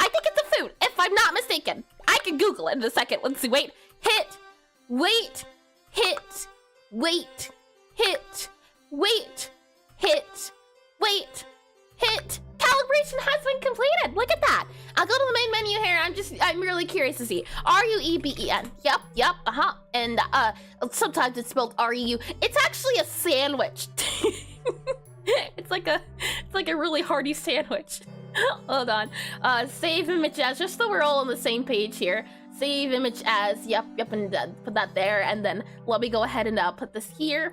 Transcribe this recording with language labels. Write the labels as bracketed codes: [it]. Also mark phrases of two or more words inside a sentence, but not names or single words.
[en] I think it's a food, if I'm not mistaken. I can Google it in a second. Let's see. Wait. Hit. Wait. Hit. Wait. Hit. Wait. Hit. Wait. Hit. calibration has been completed. Look at that. I'll go to the main menu here. I'm really curious to see. R-U-E-B-E-N. Yep, and sometimes it's spelled R-E-U. It's actually a sandwich. It's like a really hearty sandwich. Hold on. Save image as, just so we're all on the same page here. Save image as, yep, and put that there, and then let me go ahead and put this here.